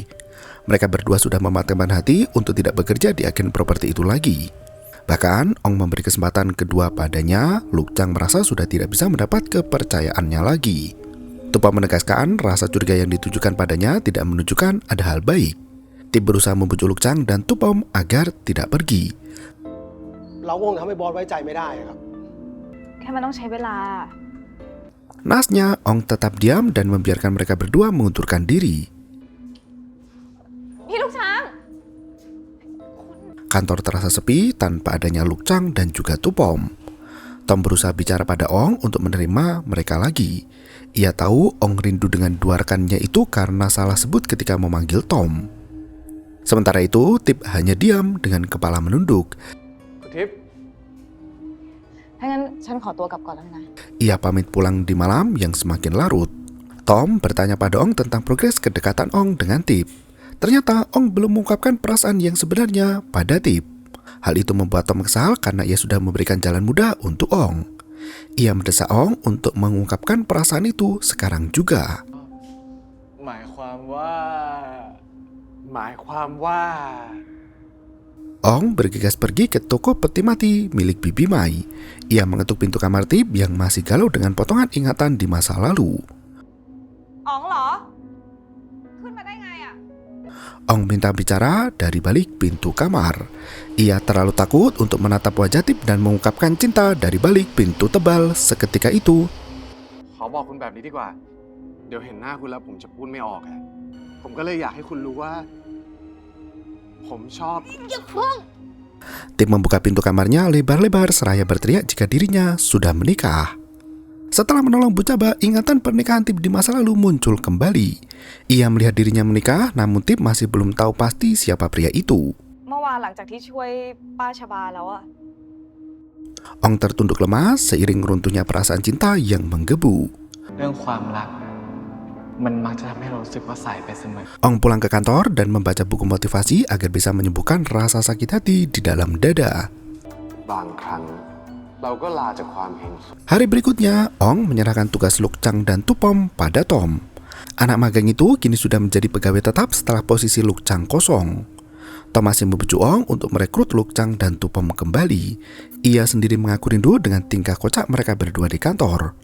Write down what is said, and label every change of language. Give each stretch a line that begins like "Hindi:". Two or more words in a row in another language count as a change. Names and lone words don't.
Indonesian: Mereka berdua sudah mematangkan hati untuk tidak bekerja di agen properti itu lagi. Bahkan, Ong memberi kesempatan kedua padanya, Luk Chang merasa sudah tidak bisa mendapat kepercayaannya lagi. Tu Pom menegaskan rasa curiga yang ditujukan padanya tidak menunjukkan ada hal baik. Tip berusaha membujuk Luk Chang dan Tu Pom agar tidak pergi.
Thai: เราคงทำให้บอสไว้ใจไม่ได้ครับ แค่มันต้องใช้เวลา
Indonesian: Nasnya, Ong tetap diam dan membiarkan mereka berdua mengundurkan diri.
Thai: พี่ลูกช้าง
Indonesian: Kantor terasa sepi tanpa adanya Luk Chang dan juga Tu Pom. Tom berusaha bicara pada Ong untuk menerima mereka lagi. Ia tahu Ong rindu dengan dua rekannya itu karena salah sebut ketika memanggil Tom. Sementara itu, Tip hanya diam dengan kepala menunduk.
Thai: คุณทิพย์ ถ้างั้นฉันขอตัวกลับก่อนแล้วนะ
Indonesian: Ia pamit pulang di malam yang semakin larut. Tom bertanya pada Ong tentang progres kedekatan Ong dengan Tip. Ternyata Ong belum mengungkapkan perasaan yang sebenarnya pada Tip. Hal itu membuat Tom kesal karena ia sudah memberikan jalan mudah untuk Ong. Ia mendesak Ong untuk mengungkapkan perasaan itu sekarang juga.
Thai: หมายความว่า
Indonesian: Ong bergegas pergi ke toko peti mati milik Bibi Mai. Ia mengetuk pintu kamar Tip yang masih galau dengan potongan ingatan di masa lalu.
Thai: อ๋องเหรอ ขึ้นมาได้ไงอะ
Indonesian: Ong minta bicara dari balik pintu kamar. Ia terlalu takut untuk menatap wajah Tip dan mengungkapkan cinta dari balik pintu tebal seketika itu.
Thai: ขอบอกคุณแบบนี้ดีกว่า เดี๋ยวเห็นหน้าคุณแล้วผมจะพูดไม่ออกอะผมก็เลยอยากให้คุณรู้ว่า ผมชอบ
Indonesian: Tip membuka pintu kamarnya lebar-lebar seraya berteriak jika dirinya sudah menikah. Setelah menolong Bu Caba, ingatan pernikahan Tip di masa lalu muncul kembali. Ia melihat dirinya menikah, namun Tip masih belum tahu pasti siapa pria itu.
Thai: เมื่อวานหลังจากที่ช่วยป้าชบาแล้วอะ
Indonesian: Ong tertunduk lemas seiring runtuhnya perasaan cinta yang menggebu.
Thai: เรื่องความรักมันมักจะทำให้เรารู้สึกว่าสายไปเสมอ
Indonesian: Ong pulang ke kantor dan membaca buku motivasi agar bisa menyembuhkan rasa sakit hati di dalam dada.
Thai: บางครั้งเราก็ลาจากความเห็น
Indonesian: Hari berikutnya, Ong menyerahkan tugas Luk Chang dan Tu Pom pada Tom. Anak magang itu kini sudah menjadi pegawai tetap setelah posisi Luk Chang kosong. Tom masih membujuk Ong untuk merekrut Luk Chang dan Tu Pom kembali. Ia sendiri mengaku rindu dengan tingkah kocak mereka berdua di kantor.